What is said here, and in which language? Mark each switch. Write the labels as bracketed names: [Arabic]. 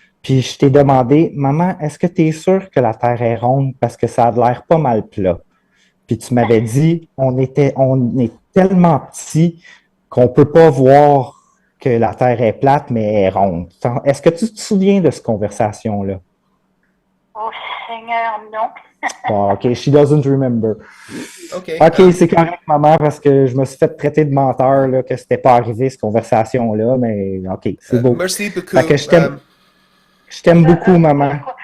[French] Puis je t'ai demandé, maman, est-ce que tu es sûre que la Terre est ronde parce que ça a l'air pas mal plat? Puis tu m'avais dit, on est tellement petit qu'on peut pas voir que la Terre est plate, mais elle est ronde. Est-ce que tu te souviens de cette conversation-là? Oh Seigneur, non. [English] Oh, OK, she doesn't remember. Ok. [French] OK, c'est correct, maman, parce que je me suis fait traiter de menteur, là, que c'était pas arrivé, cette conversation-là, mais OK, c'est beau. Merci beaucoup. Fait que je t'aime beaucoup, maman.